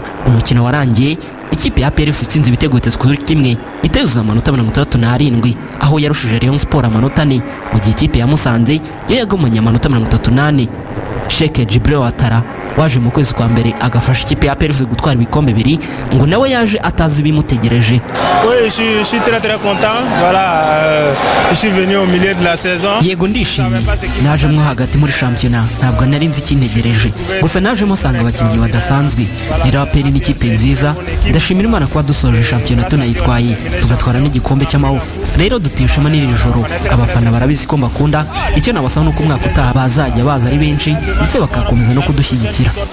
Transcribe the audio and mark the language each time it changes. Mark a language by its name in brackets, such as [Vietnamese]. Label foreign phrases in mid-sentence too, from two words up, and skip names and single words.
[Kinyarwanda] Umukino warangiye ikipe ya Aprfc itsinze ibitego 3-1 itezuza amanota 37 aho yarushije Rayon Sport amanota 4 mu gihe ikipe ya Musanze yagumanye amanota 38. Sheikh Jibril Atara waje mu kwezi kwa mbere agafasha ikipe ya Aprfc gutwara ibikombe bibiri ngo nawe yaje atazi ibimutegereje. [French] Oui, je suis très content. Voilà, je suis venu au milieu de la saison. [Kinyarwanda] Yego ndishimye, najemo hagati muri shampiyona, ntabwo nari nzi ikintegereje, gusa najemo asanga abakinnyi badasanzwe. Rero Aperi ni ikipe nziza, ndashimira Imana kuba dusoje shampiyona tunayitwaye tugatwara n'igikombe cy'amahoro. Rero dutishema n'iri joro, abafana barabizi ko mbakunda, icyo nabasaba nuko umwaka utaha bazajya baza ari benshi ndetse bakakomeza no kudushyigikira.